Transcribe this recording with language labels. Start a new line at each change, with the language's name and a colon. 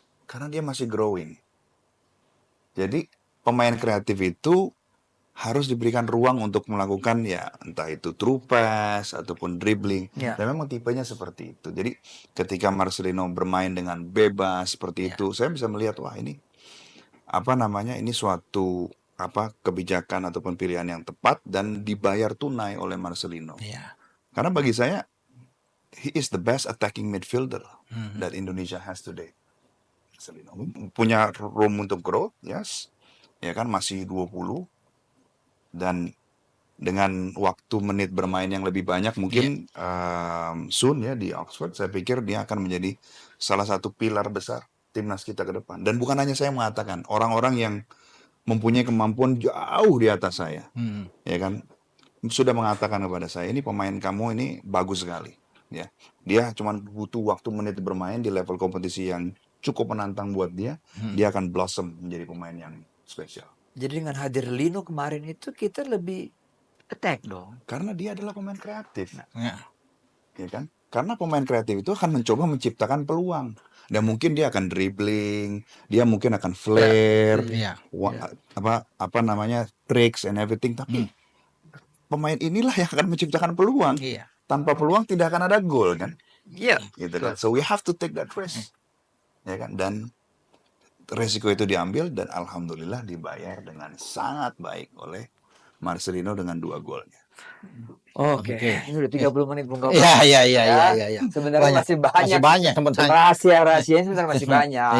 Indonesian: Karena dia masih growing. Jadi pemain kreatif itu harus diberikan ruang untuk melakukan ya entah itu through pass ataupun dribbling. Dan memang tipenya seperti itu. Jadi ketika Marcelino bermain dengan bebas seperti itu, saya bisa melihat wah ini ini suatu kebijakan ataupun pilihan yang tepat dan dibayar tunai oleh Marcelino. Karena bagi saya
English: he is the best attacking midfielder that Indonesia has today.
Indonesian: Marcelino punya room untuk growth, yes. Ya kan masih 20 dan dengan waktu menit bermain yang lebih banyak mungkin soon ya di Oxford, saya pikir dia akan menjadi salah satu pilar besar timnas kita ke depan. Dan bukan hanya saya mengatakan, orang-orang yang mempunyai kemampuan jauh di atas saya, Hmm. ya kan, sudah mengatakan kepada saya, ini pemain kamu ini bagus sekali, ya. Dia cuma butuh waktu menit bermain di level kompetisi yang cukup menantang buat dia, dia akan blossom menjadi pemain yang spesial. Jadi dengan hadir Lino kemarin itu kita lebih attack dong. Karena dia adalah pemain kreatif, Ya. ya kan? Karena pemain kreatif itu akan mencoba menciptakan peluang. Dan mungkin dia akan dribbling, dia mungkin akan flare, Iya. apa namanya,
English: tricks and everything.
Indonesian: Tapi pemain inilah yang akan menciptakan peluang. Iya. Tanpa peluang tidak akan ada gol kan? Iya. Gitu kan?
English: So we have to take that risk,
Indonesian: ya kan? Dan resiko itu diambil dan alhamdulillah dibayar dengan sangat baik oleh Marcelino dengan 2 golnya. Oke. Ini udah 30 menit Bung Gopal. Iya. Sebenarnya masih banyak. Masih banyak sebenarnya. Rahasia-rahasianya sebenarnya masih banyak.